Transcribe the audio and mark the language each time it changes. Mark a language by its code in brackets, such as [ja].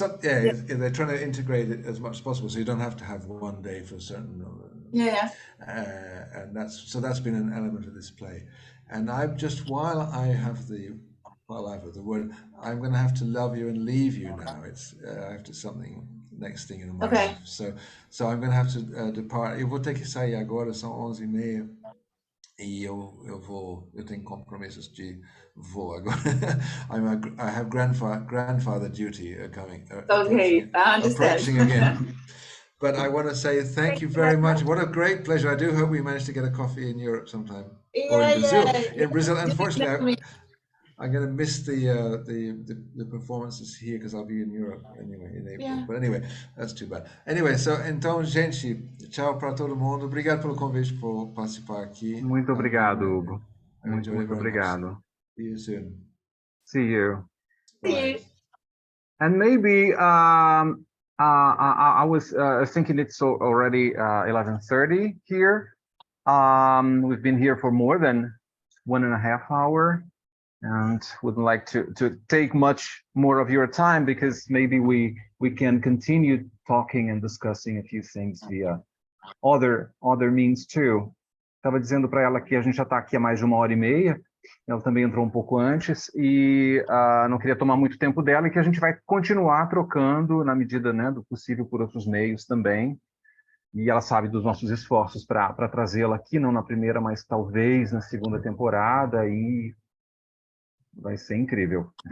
[en] They're trying to integrate it as much as possible, so you don't have to have one day for a certain. And that's been an element of this play. And I'm just while I have the word, I'm going to have to love you and leave you now. It's I have to something next thing in my life. So I'm going to have to depart. [pt] Eu vou ter que sair agora, são 11h30. E eu tenho compromissos de vou agora. [en] I have grandfather duty coming. Okay, I understand. Approaching again. But I want to say thank you very much. What a great pleasure. I do hope we manage to get a coffee in Europe sometime. Or in Brazil. In Brazil, unfortunately, I'm going to miss the performances here because I'll be in Europe anyway in April. But anyway, that's too bad. [pt] Anyway, então, gente, tchau para todo mundo. Obrigado pelo convite por participar aqui. Muito obrigado, Hugo. Muito obrigado. [en] See you soon. See you. Bye. And maybe I was thinking it's already 11:30 here. We've been here for more than 1.5 hours. and wouldn't like to take much more of your time, because maybe we can continue talking and discussing a few things via other means too. [pt] Estava dizendo para ela que a gente já está aqui há mais de 1h30, ela também entrou um pouco antes, e não queria tomar muito tempo dela, e que a gente vai continuar trocando na medida, né, do possível por outros meios também. E ela sabe dos nossos esforços para trazê-la aqui, não na primeira, mas talvez na segunda temporada, e vai ser incrível.